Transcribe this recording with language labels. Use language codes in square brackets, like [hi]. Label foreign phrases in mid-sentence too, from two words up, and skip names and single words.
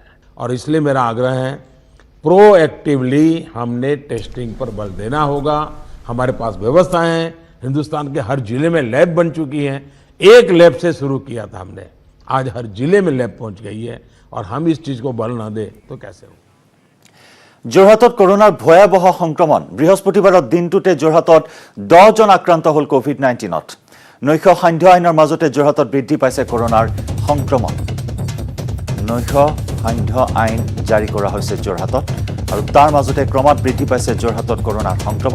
[hi] और इसलिए मेरा आग्रह है, प्रोएक्टिवली हमने टेस्टिंग पर बल देना होगा। हमारे पास व्यवस्थाएं हैं, हिंदुस्तान के हर जिले में लैब बन चुकी हैं। एक लैब से शुरू किया था हमने, आज हर जिले में लैब पहुंच गई है। और हम इस चीज को बल न दे तो कैसे हो। [as] যোৰহাটত কৰোনাৰ ভয়াৱহ সংক্ৰমণ। বৃহস্পতিবাৰৰ দিনটোতে যোৰহাটত 10 জন আক্ৰান্ত হ'ল কোভিড-19ত। নৈশ সান্ধ্য আইনৰ মাজতে যোৰহাটত বৃদ্ধি পাইছে কৰোনাৰ সংক্ৰমণ। নৈশ সান্ধ্য আইন জাৰি কৰা হৈছে যোৰহাটত, আৰু তাৰ মাজতে ক্ৰমাৎ বৃদ্ধি পাইছে যোৰহাটত কৰোনাৰ সংক্ৰমণ।